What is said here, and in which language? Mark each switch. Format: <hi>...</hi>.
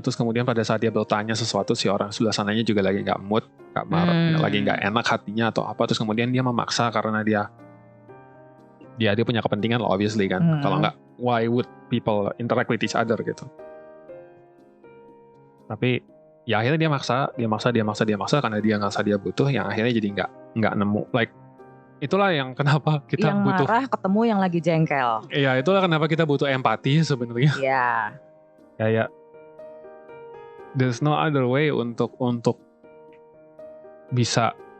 <id>Terus kemudian pada saat dia bertanya sesuatu, si orang sebelah sananya juga lagi nggak mood, lagi nggak enak hatinya atau apa. Terus kemudian dia memaksa karena dia punya kepentingan loh,</id> <en>obviously</en> <id>kan. Kalau nggak,</id> <en>why would people interact with each other</en> <id>gitu. Tapi ya akhirnya dia maksa karena dia ngerasa dia butuh, yang akhirnya jadi nggak nemu. Like itulah yang kenapa kita yang butuh. Yang marah ketemu yang lagi jengkel. Iya, itulah kenapa kita butuh empati sebenarnya. Iya. Kayak</id> <en>there's no other way</en> <id>untuk bisa</id>